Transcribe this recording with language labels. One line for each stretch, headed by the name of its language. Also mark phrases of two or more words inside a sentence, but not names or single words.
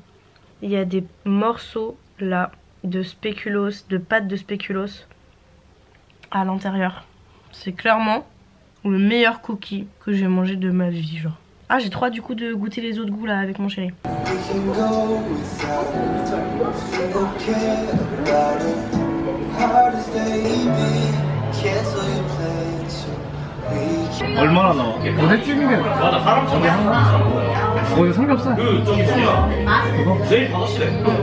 French: Il y a des morceaux là de spéculoos, de pâte de spéculoos à l'intérieur. C'est clairement le meilleur cookie que j'ai mangé de ma vie genre. Ah, j'ai trop hâte du coup de goûter les autres goûts là avec mon chéri.
Korean: 얼마나 나와? 어제 찍은 게 맞아 사람 저기 하나 이거 삼겹살 그거? 내일 5시래